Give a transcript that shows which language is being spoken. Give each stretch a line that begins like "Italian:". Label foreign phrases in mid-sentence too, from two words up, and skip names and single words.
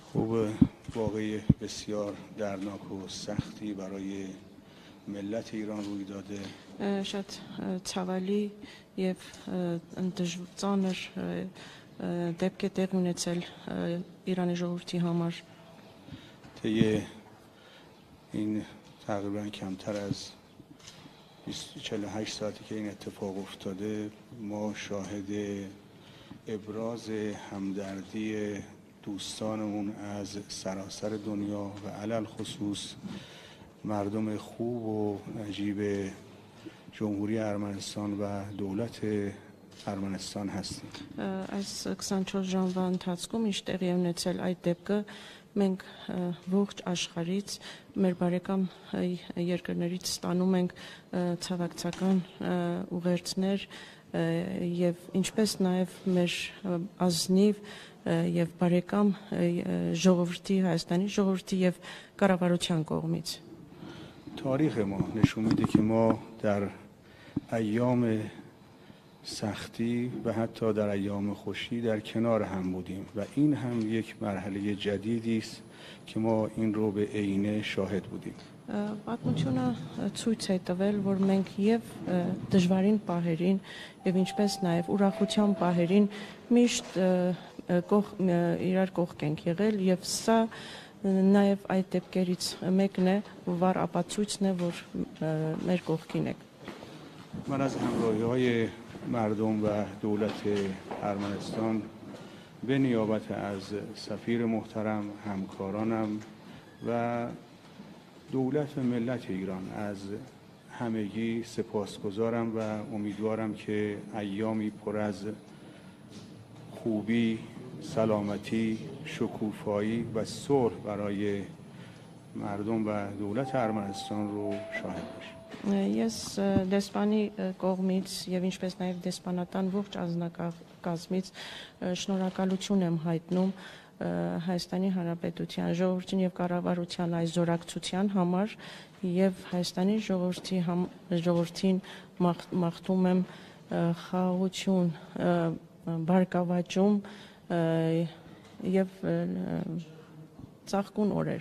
Persian: واقعی بسیار دردناک و سختی برای ملت ایران روی داده.
Armenian: Շատ ցավալի եւ ծանր դեպք է տեղ ունեցել Իրանի ժողովրդի համար.
Persian: طی این تقریبا کمتر از 48 ساعتی که این اتفاق افتاده ما شاهد ابراز همدردی دوستانمون از سراسر دنیا و علل خصوص مردم خوب و نجیب جمهوری ارمنستان و دولت ارمنستان هستیم.
Armenian: Այս 24 ժամվա ընթացքում ինչ տեղի է ունեցել այդ դեպքը մենք ողջ աշխարհից մեր բարեկամ երկրներից ստանում ենք ցավակցական ուղերձներ եւ ինչպես նաեւ մեր ազնիվ եւ բարեկամ ժողովրդի Հայաստանի ժողովրդի եւ կառավարության կողմից.
Persian: تاریخ ما نشون میده که ما در ایام سختی و حتی در ایام خوشی در کنار هم بودیم و این هم یک مرحله جدیدی است که ما این رو به عینه شاهد بودیم.
Armenian: Պատմությունը ցույց է տվել, որ մենք եւ դժվարին պահերին եւ ինչպես նաեւ ուրախության պահերին միշտ իրար կողք ենք եղել եւ սա նաեւ այդ դեպքերից մեկն է, որ ապացույցն է, որ մեր կողքին եք.
Persian: من از همراهی‌های مردم و دولت ارمنستان به نیابت از سفیر محترم همکارانم و دولت و ملت ایران از همگی سپاسگزارم و امیدوارم که ایامی پر از خوبی، سلامتی، شکوفایی و صلح برای مردم و دولت ارمنستان رو شاهد باشیم.
Armenian: Ես դեսպանի կողմից եւ ինչպես նաեւ դեսպանատան ողջ ազնագազմից շնորհակալություն եմ հայտնում Հայաստանի Հանրապետության ժողովրդին եւ կառավարության այս զորակցության համար եւ Հայաստանի ժողովրդին մաղթում եմ խաղաղություն, բարգավաճում եւ ծաղկուն օրեր.